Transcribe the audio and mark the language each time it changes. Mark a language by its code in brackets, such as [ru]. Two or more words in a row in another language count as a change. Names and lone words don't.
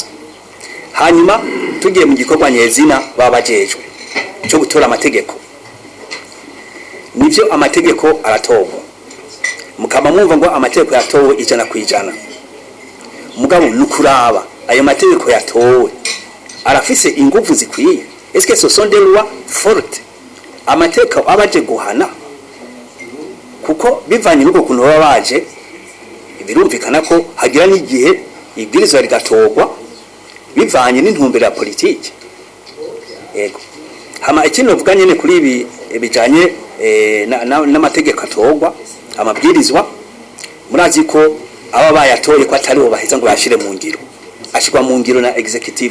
[rn] Hanyuma tugiye mu gikorwa nyezina babajejwe cyo gutora amategeko. Nivyo amategeko aratorwa. Mukaba mwumva ngo amategeko yatowe ijana kwijana. Mugabo nukuraba ayo mategeko yatowe arafise ingufu zikwiye. [fr] Est-ce que ce sont des lois fortes? [rn] Amategeko abaje guhana kuko bivanye nuko kuntu babaje birumvikana ko hagira n'igihe ibwirizwa rigatorwa bivanye n'intumbero ya politiki. Yego. Hama ikintu vuga nyene kuri ibi bijanye n'amategeko atorwa amabwirizwa murazi ko aba bayatoye ko atari bo baheza ngo bashire mu ngiro ashirwa mu ngiro na executive.